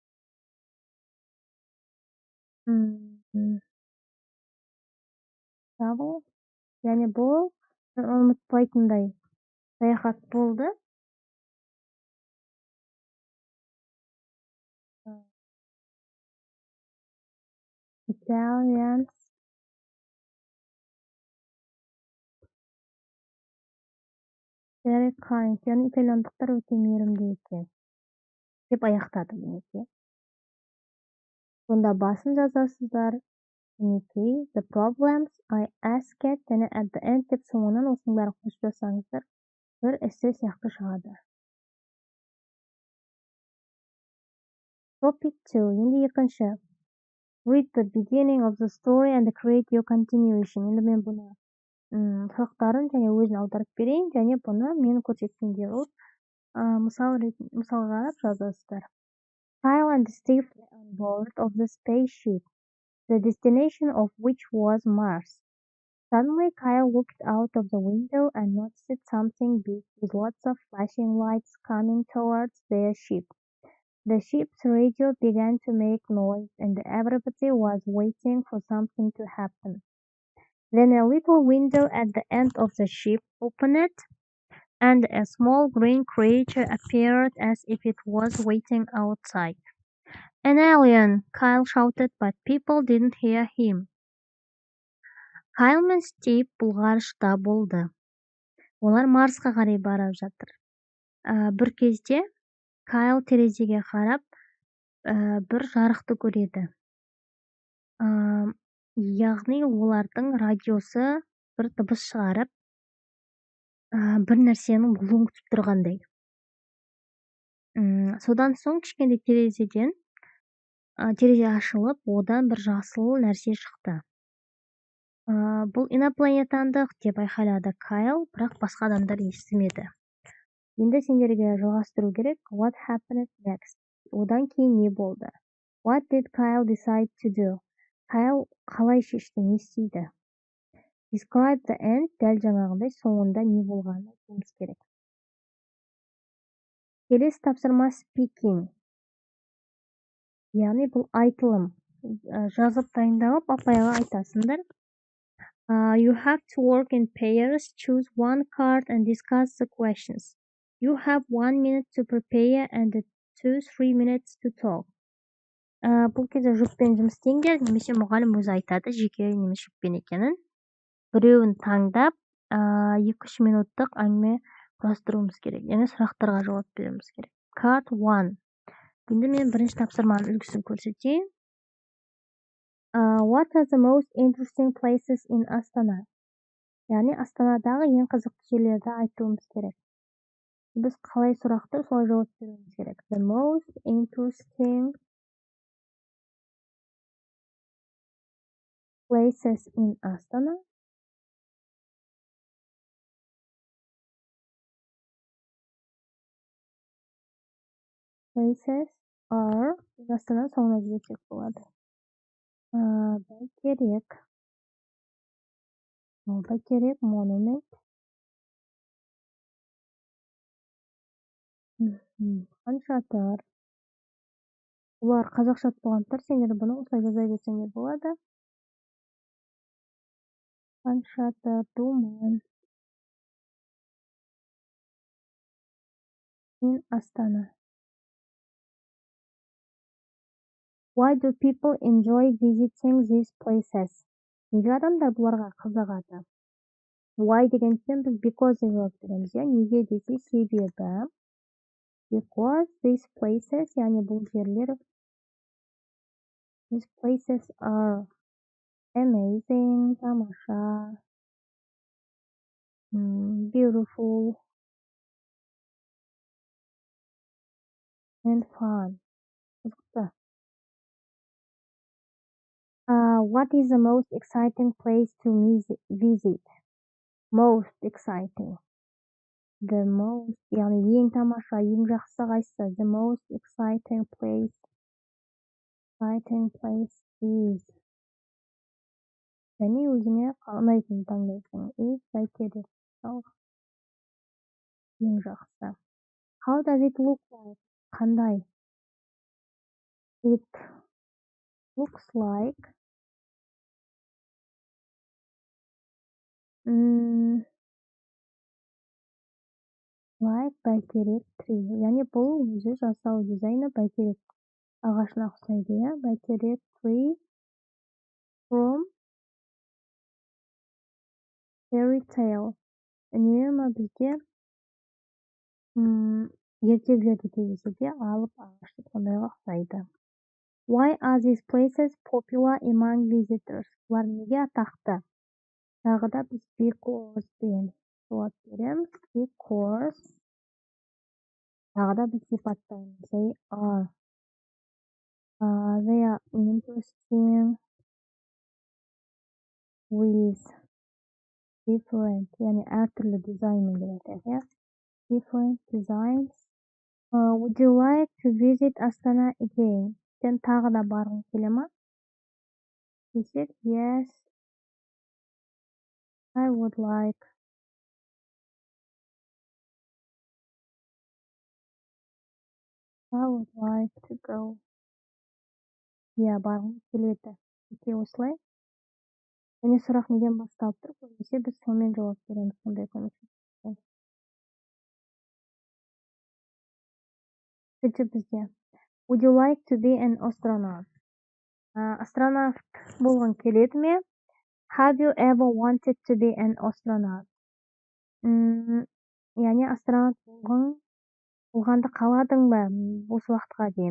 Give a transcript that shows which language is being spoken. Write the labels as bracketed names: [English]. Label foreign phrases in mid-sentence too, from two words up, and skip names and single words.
[English] Travel, [Kazakh] яғни бұл ұмытпайтындай саяхат болды. [English] Italians very kind, [Kazakh] яғни итальяндықтар өте мейірімді екен деп аяқтады мінекей. Сонда басын жазасыздар. Мінекей, [English] the problems I asked, [Kazakh] және [English] at the end [Kazakh] деп соңынан осының бәрін қосып жазсаңыздар, бір эссе сияқты шығады. Topic 2, енді екінші. [English] Read the beginning of the story and create your continuation. [Kazakh] Енді мен бұны сұрақтарын және өзін аударып берейін, және бұны мен көрсеткенде мысал қарап жазасыздар. [English] Kyle and Steve were on board of the spaceship, the destination of which was Mars. Suddenly, Kyle looked out of the window and noticed something big with lots of flashing lights coming towards their ship. The ship's radio began to make noise, and everybody was waiting for something to happen. Then a little window at the end of the ship opened, and a small green creature appeared as if it was waiting outside. An alien! Kyle shouted, but people didn't hear him. [Kazakh] Kyle мен Стив бұл ғарышта болды. Олар Марсқа қарай барып жатыр. Бір кезде Кайл терезеге қарап, бір жарықты көреді. Яғни олардың радиосы бір дыбыс шығарып, бір нәрсенің болуын күтіп тұрғандай. Содан соң кішкентай терезе ашылып, одан бір жасыл нәрсе шықты. Бұл инопланетандық деп айқайлады Кайл, бірақ басқа адамдар естімеді. Енді сендерге жалғастыру керек. [English] What happened next? [Kazakh] Одан кейін не болды? [English] What did Kyle decide to do? [Kazakh] Kyle қалай шешті, не істейді? [English] Describe the end, [Kazakh] дәл жаңағындай соңында не болғанын айтуымыз керек. Келесі тапсырма speaking. Яғни бұл айтылым. Жазып дайындалып, апайға айтасыңдар. [English] You have to work in pairs, choose one card and discuss the questions. You have 1 minute to prepare and 2-3 minutes to talk. [Kazakh] бұл кезде жұппен жұмыс істеңдер, немесе мұғалім өзі айтады жеке немесе жұппен екенін. Біреуін таңдап, 2-3 минуттық әңгіме құрастыруымыз керек. Яғни сұрақтарға жауап беруіміз керек. [English] Part 1. [Kazakh] Енді мен бірінші тапсырманың үлгісін көрсетейін. What are the most interesting places in Astana? Яғни Астанадағы ең қызықты жерлерді айтуымыз керек. Біз қалай сұрақты солай жауап беруіміз керек. [English] The most interesting places in Astana. Places are [Kazakh] Астана соңына жіберсек болады. Бәйтерек монумент. Хан Шатыр. Бұлар қазақша болғандықтар, сендер бұны осылай жаза берсеңдер болады. Хан Шатыр, Думан. [English] In Astana. Why do people enjoy visiting these places? [Kazakh] Неге адамдар бұларға қызығады? Why деген соң біз because деп жауап береміз. Неге десе себебі. [English] Because these places, [Kazakh] яғни бұл жерлер, [English] these places are amazing, тамаша, beautiful, and fun. [Kazakh] Қызықты. [English] What is the most exciting place to visit? Most exciting. The most, [Kazakh] яғни ең тамаша, ең жақсы қайсысы? [English] The most exciting place is. [Kazakh] Және өзіңе ұнайтын таңдайсың. Is бәйтерек. Ең жақсы. [English] How does it look like? Қандай? It looks like like бәйтерек tree. [Kazakh] Яғни бұл өзі жасау дизайны бәйтерек ағашына ұқсайды, бәйтерек [English] tree from fairy tale. [Kazakh] Үнемі бізде ертегілерде кездеседі, алып ағашты сондайға ұқсайды. [English] Why are these places popular among visitors? [Kazakh] Бұлар неге атақты? Тағы да біз because деген жауап береміз. Because тағы да біз сипаттаймыз. [English] They are interesting with different, [Kazakh] яғни әртүрлі дизайнмен келеді. [English] Different designs. Would you like to visit Astana again? [Kazakh] Сен тағы да барғың келе ма? Десек, [English] yes, I would like. I would like to go. [Kazakh] Барғым келеді. Осылай. Және сұрақ неден басталып тұр? Көбінесе біз сонымен жауап береміз. Сондай көмекші. Үшінші бізде. [English] Would you like to be an astronaut? [Kazakh] Астронавт болғың келеді ме? [English] Have you ever wanted to be an astronaut? [Kazakh] Яғни астронавт болғанды қаладың ба осы уақытқа дейін?